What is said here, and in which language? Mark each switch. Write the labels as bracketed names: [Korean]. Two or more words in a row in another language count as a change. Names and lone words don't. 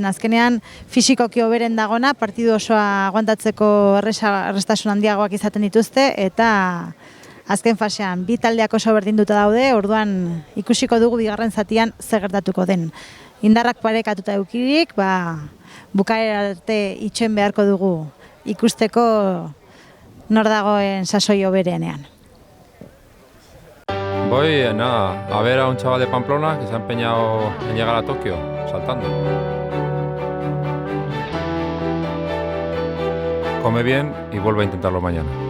[Basque] Azkenean fisikoki hoberen dagona, partidu osoa aguantatzeko errestasun handiagoak izaten dituzte eta azken fasean 2 taldeak oso berdinduta daude, orduan ikusiko dugu bigarren zatian zer gertatuko den. Indarrak parekatuta eukirik, bukaera arte itxoen beharko dugu ikusteko nor dagoen sasoi hoberenean. [Spanish] Voy a ver a un chaval de Pamplona que se ha empeñado en llegar a Tokio, saltando. Come bien y vuelve a intentarlo mañana.